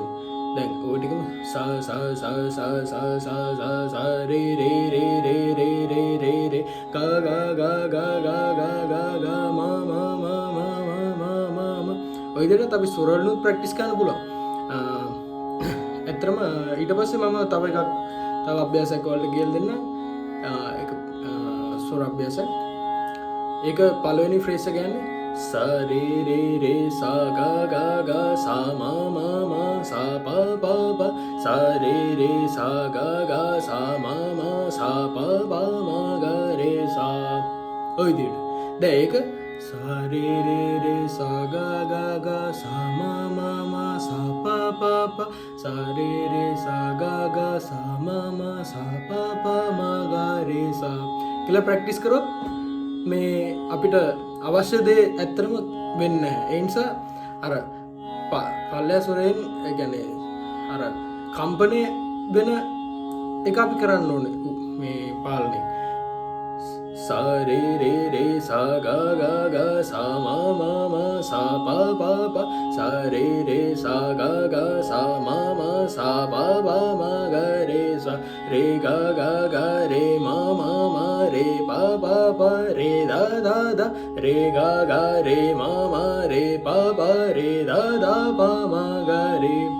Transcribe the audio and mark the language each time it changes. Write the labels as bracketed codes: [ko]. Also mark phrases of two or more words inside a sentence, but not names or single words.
[si] දැන් ඔය ටිකම සා රේ රේ රේ රේ රේ රේ රේ රේ ගා ගා ගා ගා ගා ගා ගා ගා මා මා මා මා මා මා. ඔය විදිහට අපි ස්වර වලින් ප්‍රැක්ටිස් කරන්න පුළුවන්. ඇත්තරම ඊට පස්සේ මම තව අභ්‍යාසයක් වලට කියලා දෙන්න එක ස්වර අභ්‍යාසයක්. ඒක පළවෙනි ෆ්‍රේස් එක කියන්නේ sa re re re sa ga ga ga sa ma ma ma sa pa pa pa sa re re sa ga ga sa ma ma sa pa pa ma ga re sa. ඔය විදිහට. දැන් ඒක sa re re re sa ga ga ga sa ma ma ma sa pa pa pa sa re re sa ga ga sa ma ma sa pa pa ma ga re sa කියලා ප්‍රැක්ටිස් කරොත් මේ අපිට අවශ්‍ය දේ ඇත්තටම වෙන්නේ නැහැ. ඒ නිසා අර පල්ලෑ ස්වරයෙන් ඒ කියන්නේ අර කම්පණය වෙන එක අපි කරන්න ඕනේ මේ පාලනය. sa re re re sa ga ga ga sa ma ma ma sa pa pa pa sa re re sa ga ga sa ma ma sa pa pa ma ga re sa re ga ga ga re ma ma ma re pa pa pa re da da da re ga ga re ma ma re pa pa re da da pa ma ga re